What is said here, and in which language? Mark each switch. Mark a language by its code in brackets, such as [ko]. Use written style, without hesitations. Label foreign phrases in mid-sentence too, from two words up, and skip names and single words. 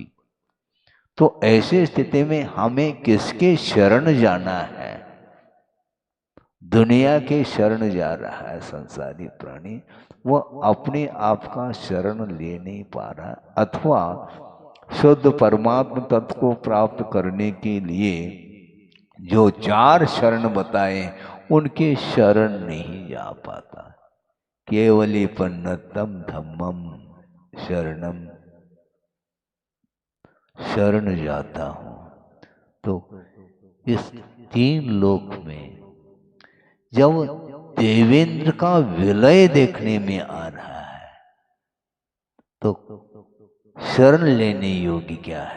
[hi] तो ऐसी स्थिति में हमें किसके शरण जाना है, दुनिया के शरण जा रहा है संसारी प्राणी, वह अपने आप का शरण ले नहीं पा रहा, अथवा शुद्ध परमात्म तत्व को प्राप्त करने के लिए जो 4 शरण बताए उनके शरण नहीं जा पाता। [pra] केवली पन्नतम धम्मम शरणम, [hi] शरण जाता हूँ। तो इस 3 लोक में जब देवेंद्र का विलय देखने में आ रहा है तो शरण लेने योग्य क्या है।